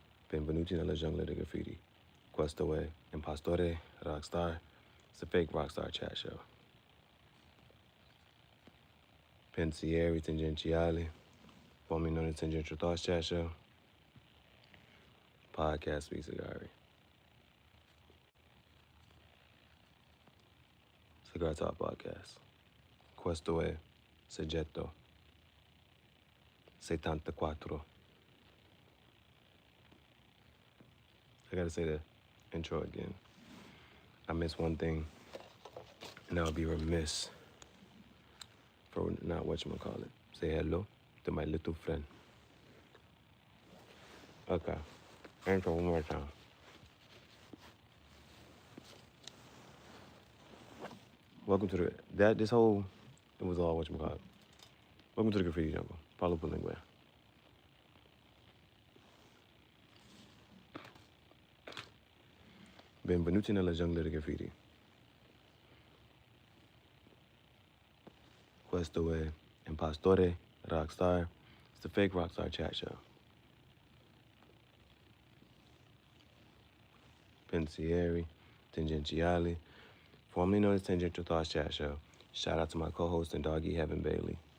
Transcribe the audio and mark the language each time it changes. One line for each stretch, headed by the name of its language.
Italian: Benvenuti nella giungla di graffiti. Questo è Impostore Rockstar.
English: It's a fake rockstar chat show. Pensieri tangenziali. Formerly known as Tangential Thoughts Chat Show. Podcast with Gihareh. Cigar Talk Podcast.
Italian: Questo è Soggetto SettantaQUATTRO.
English: I gotta say the intro again. I missed one thing, and I would be remiss for not whatchamacallit. Say hello to my little friend. Okay, intro one more time. Welcome to this whole, it was all whatchamacallit. Welcome to the graffiti jungle.
Italian: Parlo per lingue. Benvenuti nella giungla di graffiti. Questo è Impostore Rockstar.
English: It's the fake rockstar chat show. Pensieri tangenziali. Formerly known as Tangential Thoughts Chat Show. Shout out to my co-host and doggy, Heaven Bailey.